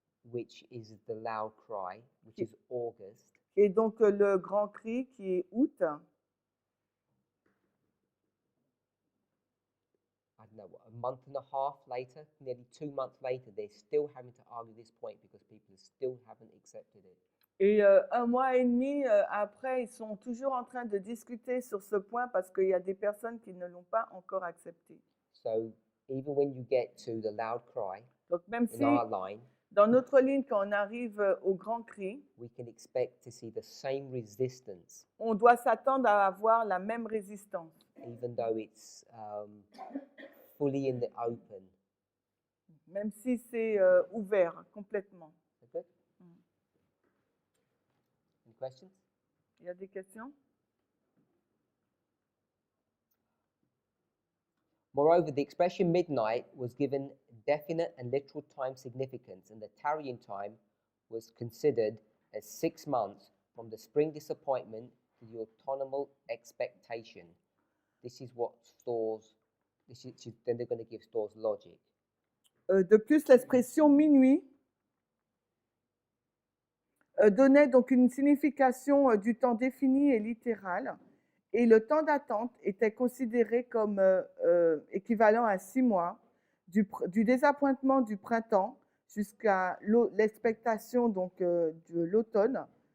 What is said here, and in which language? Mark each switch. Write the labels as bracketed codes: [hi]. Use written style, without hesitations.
[en] which is the loud cry, which is August. [fr] et donc le grand cri qui est août. [en] I don't know, a month and a half later, nearly 2 months later, they're still having to argue this point because people still haven't accepted it. [fr] Et un mois et demi après, ils sont toujours en train de discuter sur ce point parce qu'il y a des personnes qui ne l'ont pas encore accepté. [en] So even when you get to the loud cry [fr] Donc même [en] in [fr] si [en] our line, [fr] dans notre ligne, quand on arrive au grand cri, [en] we can expect to see the same resistance, [fr] on doit s'attendre à avoir la même résistance, [en] even though it's fully in the open. [fr] même si c'est ouvert complètement. [en] Okay? Any questions? [fr] Il y a des questions? [en] Moreover, the expression midnight was given definite and literal time significance, and the tarrying time was considered as 6 months from the spring disappointment to the autumnal expectation. This is what stores, then they're going to give stores logic. [fr] De plus, l'expression minuit donnait donc une signification du temps défini et littéral, et le temps d'attente était considéré comme équivalent à 6 mois, du désappointement du printemps jusqu'à l'expectation donc de l'automne.